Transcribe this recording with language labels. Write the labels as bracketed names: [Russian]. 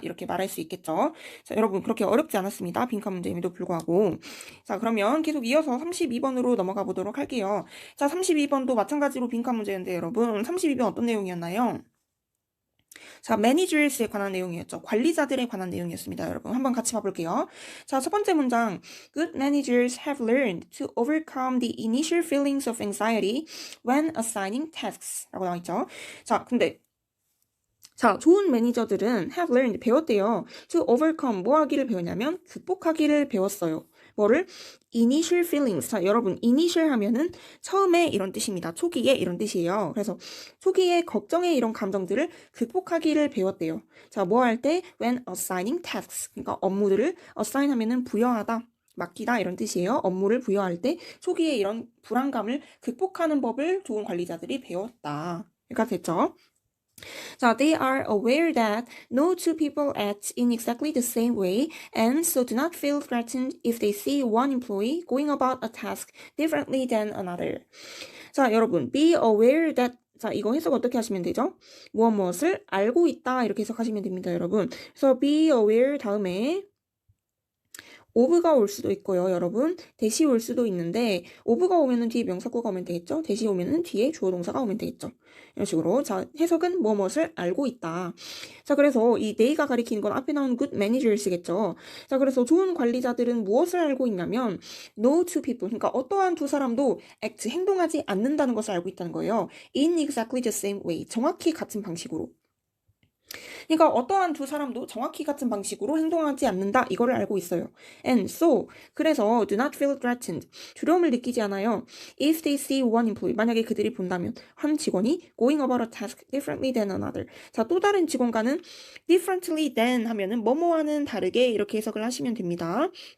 [Korean] 이렇게 말할 수 있겠죠. 자, 여러분 그렇게 어렵지 않았습니다. 빈칸 문제임에도 불구하고. 자, 그러면 계속 이어서 32번으로 넘어가 보도록 할게요. 자, 32번도 마찬가지로 빈칸 문제인데 여러분 32번 어떤 내용이었나요? 자, 매니저스에 관한 내용이었죠. 관리자들에 관한 내용이었습니다. 여러분 한번 같이 봐볼게요. 자, 첫 번째 문장. [English] Good managers have learned to overcome the initial feelings of anxiety when assigning tasks [Korean] 라고 나와 있죠. 자, 좋은 매니저들은 [English] have learned, [Korean] 배웠대요. [English] to overcome, [Korean] 뭐 하기를 배웠냐면 극복하기를 배웠어요. 뭐를? [English] initial feelings. [Korean] 자, 여러분 initial 하면은 처음에 이런 뜻입니다. 초기에 이런 뜻이에요. 그래서 초기에 걱정의 이런 감정들을 극복하기를 배웠대요. 자, 뭐 할 때? [English] when assigning tasks. [Korean] 그러니까 업무들을 assign 하면은 부여하다. 맡기다 이런 뜻이에요. 업무를 부여할 때 초기에 이런 불안감을 극복하는 법을 좋은 관리자들이 배웠다. 그러니까 됐죠? [English] 자, they are aware that no two people act in exactly the same way and so do not feel threatened if they see one employee going about a task differently than another. [Korean] 자, 여러분, be aware that 자, 이거 해석 어떻게 하시면 되죠? 무엇을 알고 있다 이렇게 해석하시면 됩니다, 여러분. 그래서 be aware 다음에 of가 올 수도 있고요, 여러분. 대시 올 수도 있는데 of가 오면은 뒤에 명사구가 오면 되겠죠? 대시 오면은 뒤에 주어 동사가 오면 되겠죠? 이런 식으로. 자, 해석은 무엇을 알고 있다. 자, 그래서 이 they가 가리키는 건 앞에 나온 good managers겠죠? 자, 그래서 좋은 관리자들은 무엇을 알고 있냐면 [English] no two people, [Korean] 그러니까 어떠한 두 사람도 act, 행동하지 않는다는 것을 알고 있다는 거예요. [English] in exactly the same way, [Korean] 정확히 같은 방식으로. 그러니까 어떠한 두 사람도 정확히 같은 방식으로 행동하지 않는다. 이거를 알고 있어요. [English] And so, [Korean] 그래서 [English] do not feel threatened. [Korean] 두려움을 느끼지 않아요. [English] If they see one employee, [Korean] 만약에 그들이 본다면 한 직원이 [English] going about a task differently than another. [Korean] 자, 또 다른 직원과는 differently than 하면은 뭐뭐와는 다르게 이렇게 해석을 하시면 됩니다.